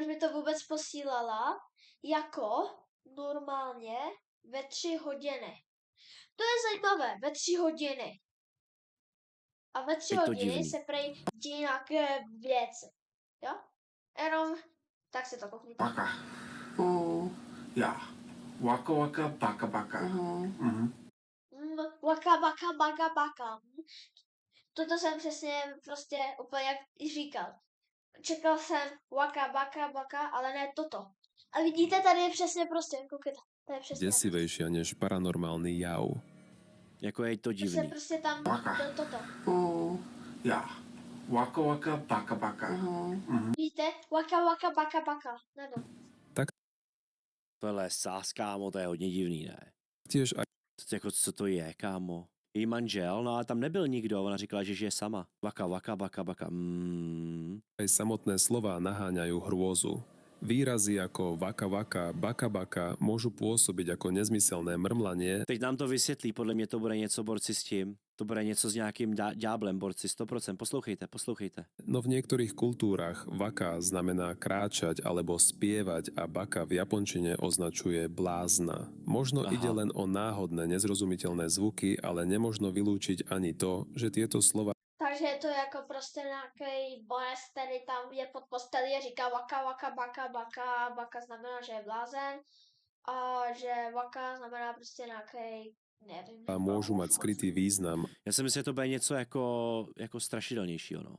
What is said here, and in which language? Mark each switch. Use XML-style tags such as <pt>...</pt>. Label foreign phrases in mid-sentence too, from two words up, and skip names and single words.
<cs>proč mi to vůbec posílala? Jako normálně ve 3 hodiny. To je zajímavé, ve 3 hodiny. A ve 3 Je to hodiny divný. se prej dějí nějaké věci. Jo? Jenom tak si to koukněte. Paka. Já. Waka waka paka paka. Mhm. Waka baka baka baka. Toto jsem přesně prostě úplně jak i říkal. Čekal jsem waka baka baka, ale ne toto. A vidíte, tady je přesně prostě, koukejte. To je přesně.</cs> <sk>Desivejšia než paranormálny jav.</sk> <cs>jako je to Prostě, divný. prostě tam Baka. byl toto. Já. Waka waka paka paka. Mhm. Víte? Waka waka baka baka. Nebo. Tohle je sás, kámo, to je hodně divný, ne?</cs> <sk>Tiež aj</sk> <cs>To, jako, co to je, kámo? její manžel, no a tam nebyl nikdo, ona říkala, že žije sama. Vaka, vaka, baka, baka.</cs> <sk>Aj samotné slová naháňajú hrôzu. Výrazy ako vaka vaka, baka baka môžu pôsobiť ako nezmyselné mrmlanie,</sk> <cs>Teď nám to vysvětlí, podle mě to bude něco borci s tím. To bude něco s nějakým ďáblem, borci, 100%. Poslouchejte.</cs> <sk>no v niektorých kultúrach vaka znamená kráčať alebo spievať a baka v japončine označuje blázna. Možno</sk> <cs>Aha.</cs> <sk>ide len o náhodné, nezrozumiteľné zvuky, ale nemožno vylúčiť ani to, že tieto slova</sk> <cs>Takže je to jako prostě nějaký bonus, který tam je pod postelí a říká vaka, vaka, baka, baka. Baka znamená, že je blázen. A že vaka znamená prostě nějaký, nevím.</cs> <sk>môžu mať skrytý význam</sk> <cs>Já si myslím, že to bude něco jako strašidelnějšího, no.</cs>